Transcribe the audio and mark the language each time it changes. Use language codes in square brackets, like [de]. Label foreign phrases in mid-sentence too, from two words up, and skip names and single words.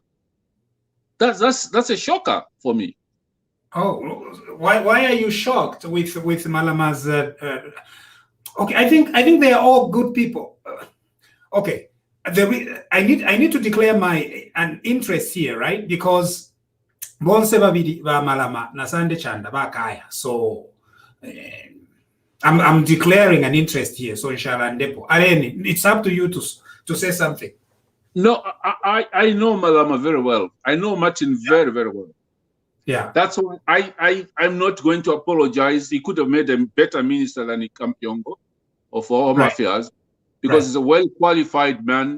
[en] That's a shocker for me. Oh, why are you shocked with Malama's? Okay, I think they are all good people. Okay, I need to declare an interest here, right? [bem] Because bonse babiri ba Malama na Sande Chanda ba kaya. [en] So I'm declaring an interest here. So inshallah, Ndepo. Areni, it's up to you to say something. No, I know Malama very well. I know Martin very, very well. Yeah. That's why I'm not going to apologize. He could have made a better minister than Kampyongo or for Home Affairs, because he's a well-qualified man.